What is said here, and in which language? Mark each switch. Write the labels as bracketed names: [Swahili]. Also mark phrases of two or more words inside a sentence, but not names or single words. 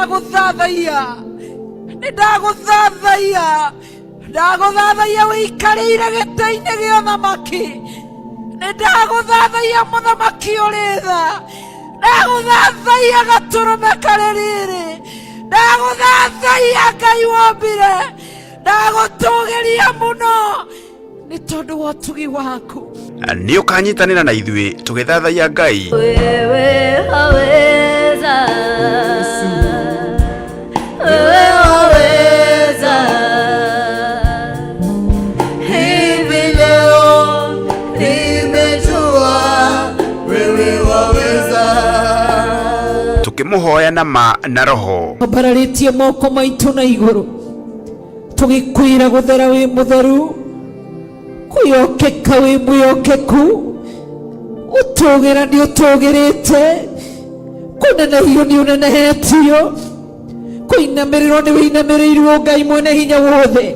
[Kikuyu] Ndaguthathaiya wikarire gita-ini gia uthamaki, ndaguthathaiya muthamaki uri tha, ndaguthathaiya gaturume kaririri, ndaguthathaiya Ngai wombire, ndagutugiria muno ni tondu wa utugi waku. Ni ukanyitanira na ithui tugithathaiya Ngai. [Swahili] Wewe haweza, wewe haweza, hivi leo nimejua wewe waweza. [Kikuyu] Tukimuhoya na ma na roho, bararitie moko maitu na iguru, tugikwira guthera wi mutheru, kuyokeka wi muyokeku, utugira ni utugirite, kunenehio ni unenehetio, kuinamiriro ni winamirĩirwo Ngai mwene hinya wothe.